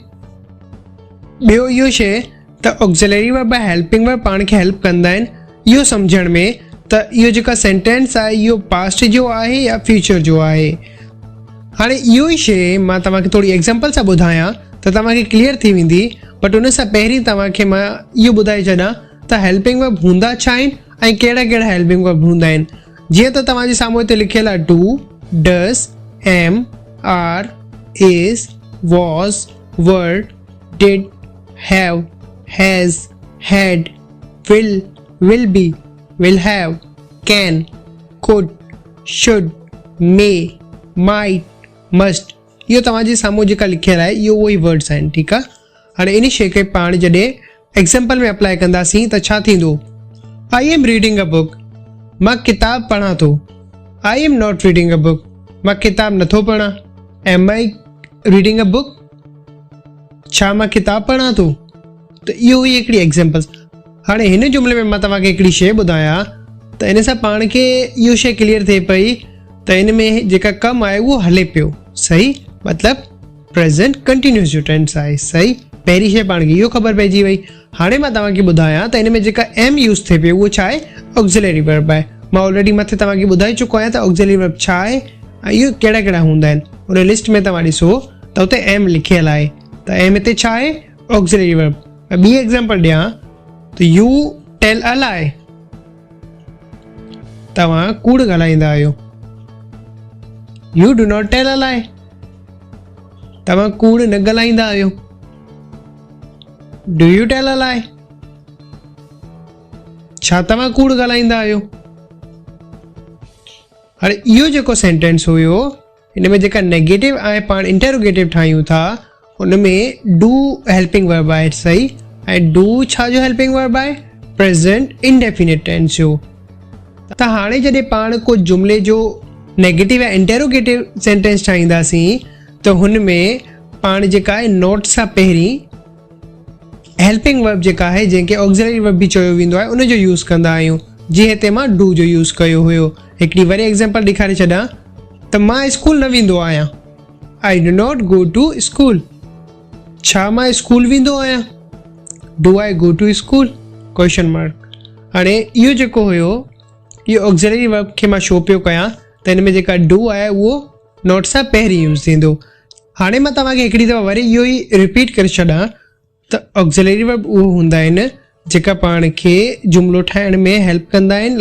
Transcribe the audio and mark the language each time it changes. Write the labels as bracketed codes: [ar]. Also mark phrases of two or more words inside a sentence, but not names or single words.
[sd] ॿियो इहो शइ त [en] auxiliary verb [sd] या [en] helping verb [sd] पाण खे हेल्प कंदा आहिनि इहो सम्झण में त इहो जेका सेंटेंस आहे इहो पास्ट जो आहे या फ्यूचर जो आहे। हाणे इहो ई शइ मां तव्हांखे थोरी एग्ज़ाम्पल सां ॿुधायां त तव्हांखे क्लियर थी वेंदी, बट उन सां पहिरीं तव्हांखे मां इहो ॿुधाए छॾां त [en] helping verb [sd] हूंदा छा आहिनि ऐं कहिड़ा कहिड़ा [en] helping verb [sd] हूंदा आहिनि। जीअं त तव्हांजे साम्हूं हिते लिखियलु आहे [en] do, does, am, are, is, was, were, did, have, has, had, will be, will have, can, could, should, may, might, must। [sd] इहो तव्हांजे साम्हूं जेका लिखियलु आहे इहो उहे ई वर्ड्स आहिनि। ठीकु आहे, हाणे इन शइ खे पाण जॾहिं एग्ज़ाम्पल में अप्लाई कंदासीं त छा थींदो। [en] I am reading a book, [sd] मां किताब पढ़ां थो। [en] I am not reading a book, [sd] मां किताब नथो पढ़ां। [en] am I reading a book, [sd] छा मां किताब पढ़ां थो। त इहो ई हिकिड़ी एग्ज़ाम्पल्स। हाणे हिन जुमिले में मां तव्हांखे हिकिड़ी शइ ॿुधायां त इन सां पाण खे इहो शइ क्लियर थिए पई त हिन में जेका कमु आहे उहो हले पियो। सही, मतिलबु [en] present continuous [sd] जो टेंस आहे। सही, पहिरीं शइ पाण खे इहो ख़बर पइजी वई। हाणे मां तव्हांखे ॿुधायां त हिन में जेका एम यूज़ थिए पियो उहो छा आहे, [en] auxiliary verb [sd] आहे। मां ऑलरेडी मथे तव्हांखे ॿुधाए चुको आहियां त [en] auxiliary verb [sd] छा आहे ऐं इहो कहिड़ा कहिड़ा हूंदा आहिनि। उन लिस्ट में तव्हां ॾिसो त हुते एम लिखियलु आहे, त एम हिते छा आहे, [en] auxiliary verb. [sd] ॿी एग्ज़ाम्पल ॾियां त [en] you tell a lie, [sd] तव्हां कूड़ ॻाल्हाईंदा आहियो। [en] you do not tell a lie, [sd] तव्हां कूड़ न ॻाल्हाईंदा आहियो। [en] do you tell a lie, [sd] छा तव्हां कूड़ ॻाल्हाईंदा आहियो। हाणे इहो जेको सेंटेंस हुयो हिन में जेका नेगेटिव आहे पाण इंटेरोगेटिव ठाहियूं था उन में डू [en] helping verb [sd] आहे। सही, ऐं डू छा जो [en] helping verb [sd] आहे, [en] present indefinite tense [sd] जो। त हाणे जॾहिं पाण को जुमिले जो नेगेटिव या [en] interrogative sentence [sd] ठाहींदासीं त हुन में पाण जेका आहे नॉट सां पहिरीं [en] helping verb [sd] जेका आहे, जंहिंखे [en] auxiliary verb [sd] बि चयो वेंदो आहे, उन जो यूज़ कंदा आहियूं। जीअं हिते मां डू जो यूज़ कयो हुयो। हिकिड़ी वरी एग्ज़ाम्पल ॾेखारे छॾां त मां स्कूल न वेंदो आहियां। [en] I do not go to school, [sd] छा मां स्कूल वेंदो आहियां। [en] do I go to school, question mark. [sd] हाणे इहो जेको हुयो इहो [en] auxiliary verb [sd] खे मां शो पियो कयां त हिन में जेका डू आहे उहो नॉट सां पहिरीं यूज़ थींदो। हाणे मां तव्हांखे हिकिड़ी दफ़ा वरी इहो ई रिपीट करे छॾां त [en] auxiliary verb [sd] उहे हूंदा आहिनि जेका पाण खे जुमिलो ठाहिण में हेल्प कंदा आहिनि।